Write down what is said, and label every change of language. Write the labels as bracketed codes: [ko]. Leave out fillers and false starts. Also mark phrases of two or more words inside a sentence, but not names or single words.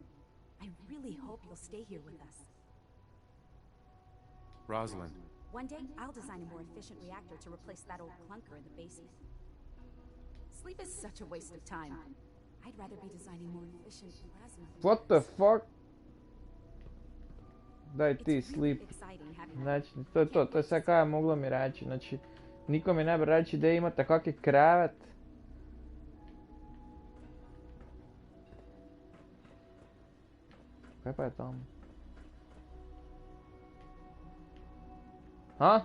[en] I really hope you'll stay here with us. Rosalind. One day, I'll design a more efficient reactor to replace that old clunker in the basement. Sleep is such a waste of time. I'd rather be designing more efficient plasma. What the fuck? [hr] Daj ti sleep. Znači, to je sve kaj je moglo mi reći. Znači, niko mi ne bi reći da imate kakvi krevet. Kaj pa je tam? Ha?